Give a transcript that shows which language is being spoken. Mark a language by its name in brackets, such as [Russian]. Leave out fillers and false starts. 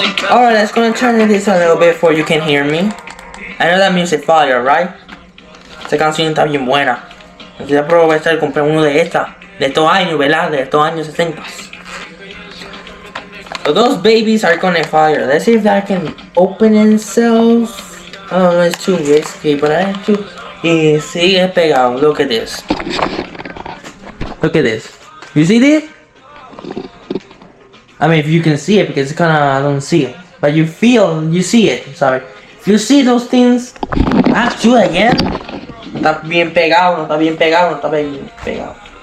[English] Alright, let's go and turn this a little bit before you can hear me. I know that music fire, right? [Spanish] Esta canción está bien buena. Quisiera aprovechar y comprar uno de estos años, ¿verdad? De estos años 60. [English] So those babies are gonna fire. Let's see if I can open themselves. Oh, it's too risky, but I have to. [Spanish] Y sigue pegado. [English] Look at this. Look at this. You see this? I mean, if you can see it, because it's kinda, I don't see it. But you see it. Sorry. If you see those things, I have to do it again. [Spanish] No está bien pegado, no está bien pegado.